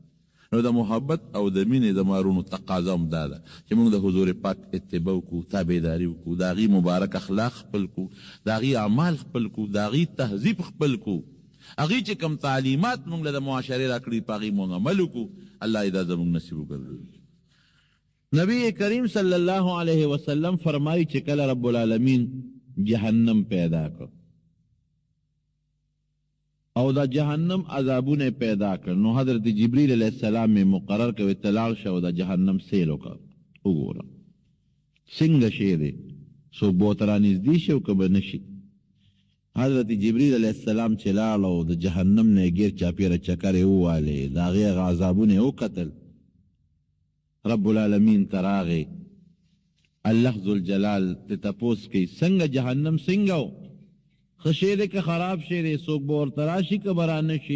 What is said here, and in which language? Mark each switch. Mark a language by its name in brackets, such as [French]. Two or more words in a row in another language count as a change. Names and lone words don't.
[Pashto] نو د محبت او د مینې د مارونو تقاضا هم دا ده چې موږ د حضور پاک اتباع وکړو، تابعداري وکړو، د هغې مبارک اخلاق خپل کړو، د هغې اعمال خپل کړو، د هغې تهذیب خپل کړو، هغې چې کوم تعلیمات موږ له د معاشرې راکړي په هغې موږ عمل وکړو. الله دې دا زموږ نصیب وګرځوي. نبی کریم [Arabic] صلی الله علیه وسلم [Pashto] فرمایي چې کله رب العالمین جهنم پیدا کړ او دا جهنم عذابونه پیدا کړ، نو حضرت جبریل [Arabic] علیہ السلام [Pashto] میں مقرر کوي تلال شو دا جهنم سیل وکړه. وګوره څنګه شی دی، څوک به ورته رانږدې شي او که به نه شي. حضرت جبریل [Arabic] علیہ السلام [Pashto] چې لاړ او د جهنم نه یې ګیر چاپېره چکر یې ووالې، د هغې هغه عذابونه یې وکتل. رب العالمین ته راغی، الله ذوالجلال ته تپوس کوي څنګه جهنم څنګه و، ښه شی دی که خراب شی دی، څوک به ورته راشي که به رانه شي.